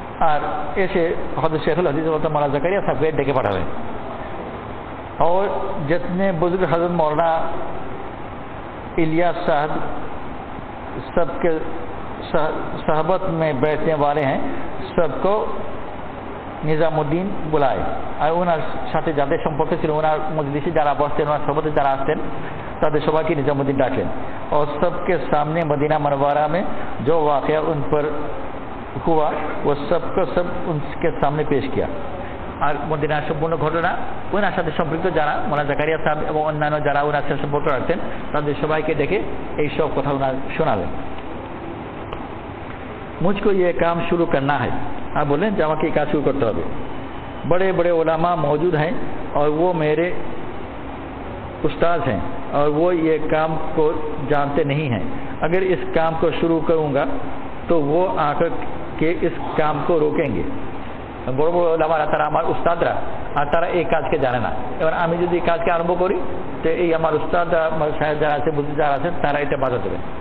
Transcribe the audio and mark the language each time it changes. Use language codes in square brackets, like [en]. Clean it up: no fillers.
[bn] আর এসে হজরত शेखुल हदीस मौलाना ज़करिया साहब को ডেকে পাঠালেন। [hi] और जितने बुजुर्ग हजरत मौलाना इलियास साहब सबके सहबत में बैठने वाले हैं सबको নিজামুদ্দিন বুলায়। [bn] আর ওনার সাথে যাদের সম্পর্ক ছিল, ওনার মজলিসে যারা বসতেন, ওনার সহবতে যারা আসতেন তাদের সবাইকে নিজামুদ্দিন ডাকলেন। [hi] और सबके सामने मदीना मनवरा में जो वाक़या उन पर हुआ वो सबको सब उनके सामने पेश किया। [bn] আর মদিনার সম্পূর্ণ ঘটনা ওনার সাথে সম্পৃক্ত যারা মৌলানা জাকারিয়া সাহেব এবং অন্যান্য যারা ওনার সাথে সম্পর্ক রাখতেন তাদের সবাইকে ডেকে এই সব কথা ওনার শোনালেন। [hi] मुझको ये काम शुरू करना है। आप बोलें कि [bn] আমাকে এই কাজ শুরু করতে হবে। [hi] बड़े बड़े उलमा मौजूद हैं और वो मेरे उस्ताद हैं और वो ये काम को जानते नहीं हैं। अगर इस काम को शुरू करूँगा तो वो आकर के इस काम को रोकेंगे। [bn] বড় বড় ওলামারা তারা আমার উস্তাদরা, আর তারা এই কাজকে জানে না। এবার আমি যদি এই কাজকে আরম্ভ করি তো এই আমার উস্তাদরা, আমার সাহেব যারা আছে, বুদ্ধি যারা আছেন তারা এটা বাধা দেবে।